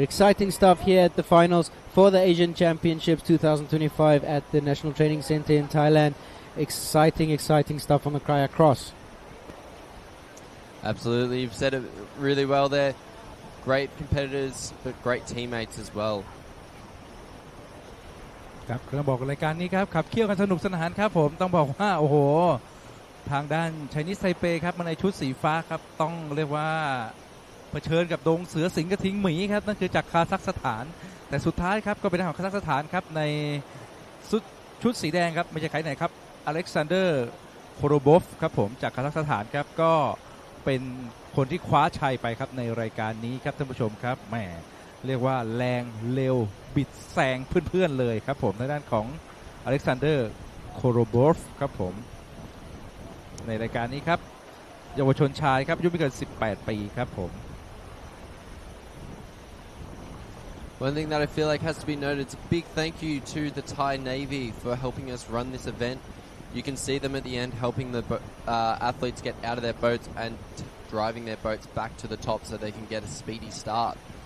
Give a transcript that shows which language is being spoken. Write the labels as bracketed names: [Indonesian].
[English] Exciting stuff here at the finals for the Asian Championships 2025 at the National Training Center in Thailand. Exciting stuff on the Kayak Cross. Absolutely, you've said it really well there. great competitors, but great teammates as well. [Thai] ครับเราบอกรายการนี้ครับขับเคี่ยวกันสนุกสนานครับผมต้องบอกว่าโอ้โหทางด้านไชนีสไทเปครับมาในชุดสีฟ้าครับต้องเรียกว่าเผชิญกับดงเสือสิงห์กระทิงหมีครับนั่นคือจากคาซัคสถานแต่สุดท้ายครับก็เป็นทางของคาซัคสถานครับใน ชุดสีแดงครับไม่ใช่ใครไหนครับอเล็กซานเดอร์โคโรบอฟครับผมจากคาซัคสถานครับก็เป็นคนที่คว้าชัยไปครับในรายการนี้ครับท่านผู้ชมครับแหมเรียกว่าแรงเร็วบิดแซงเพื่อนๆเลยครับผมในด้านของอเล็กซานเดอร์โคโรบอฟครับผมในรายการนี้ครับเยาวชนชายครับอายุไม่เกิน18 ปีครับผม [English] One thing that I feel like has to be noted is a big thank you to the Thai Navy for helping us run this event. You can see them at the end helping the athletes get out of their boats and driving their boats back to the top so they can get a speedy start.